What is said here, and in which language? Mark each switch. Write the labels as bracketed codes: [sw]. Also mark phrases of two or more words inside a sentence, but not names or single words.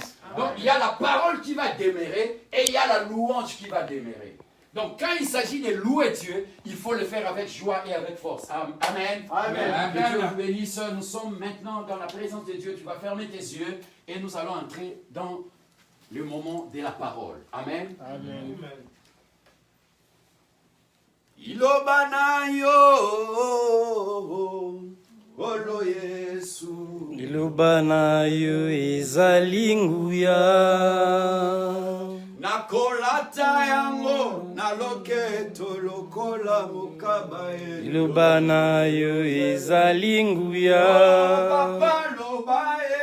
[fr] Donc il y a la parole qui va demeurer et il y a la louange qui va demeurer. Donc quand il s'agit de louer Dieu, il faut le faire avec joie et avec force. Amen. Amen. Que Dieu vous bénisse. Nous sommes maintenant dans la présence de Dieu. Tu vas fermer tes yeux et nous allons entrer dans le moment de la parole. Amen. Amen. [ln] Iloba na yo, olo Yesu. Liloba na yo ezali nguya. Nakolata yango, na loketo lokola mukaba ye. Liloba na yo ezali nguya. Papa loba ye.